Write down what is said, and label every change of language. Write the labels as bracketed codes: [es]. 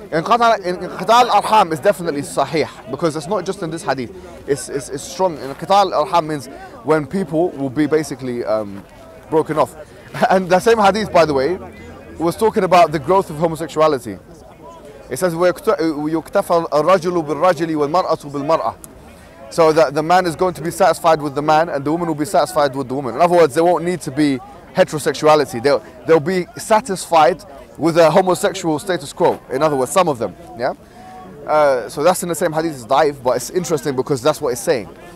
[en] انقطاع الأرحام is definitely sahih because it's not just in this hadith. It's strong. انقطاع الأرحام means when people will be basically broken off. And the same hadith, by the way, was talking about the growth of homosexuality. It says [ar] ويكتفى الرجل بالرجل والمرأة بالمرأة. [en] So that the man is going to be satisfied with the man and the woman will be satisfied with the woman. In other words, there won't need to be heterosexuality. They'll be satisfied with a homosexual status quo. In other words, some of them. Yeah. So that's in the same hadith as Daif, but it's interesting because that's what it's saying.